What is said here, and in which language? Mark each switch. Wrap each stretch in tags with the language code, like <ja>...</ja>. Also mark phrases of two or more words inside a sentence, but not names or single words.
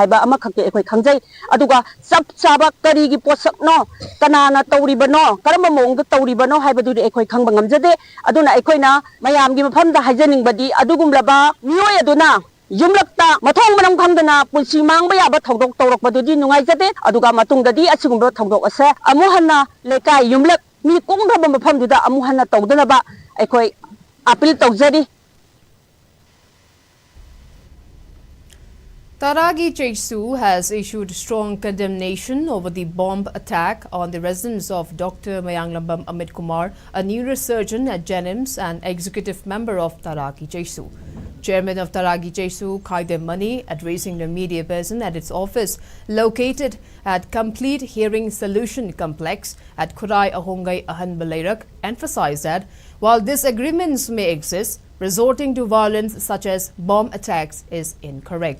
<mni>haiba ama khakte ekoi khangjai aduga sab chaba karigi posak no kanana tawriba no karamba mongda tawriba no haibadu de ekoi khangba ngamjade aduna ekoina mayamgi mafamda haijaning badi adugumlaba mioi aduna yumlakta mathong manam khamdana punsi mangba yaba thogdok tawrakpadudi nungai jade aduga matungdadi asigumba thogdok ase amuhanna lekai yumlak mi kongdaba mafamduda amuhanna tawdanaba aikoi appeal tawjari.</mni> <en>Taragi Jesu has issued strong condemnation over the bomb attack on the residence of Dr. Mayanglambam Amit Kumar, a neurosurgeon at Jenims and executive member of Taragi Jesu. Chairman of Taragi Jesu, Kaidem Mani, addressing the media person at its office located at Complete Hearing Solution Complex at Kurai Ahongai Ahan Balairak, emphasized that while disagreements may exist, resorting to violence such as bomb attacks is incorrect.</en>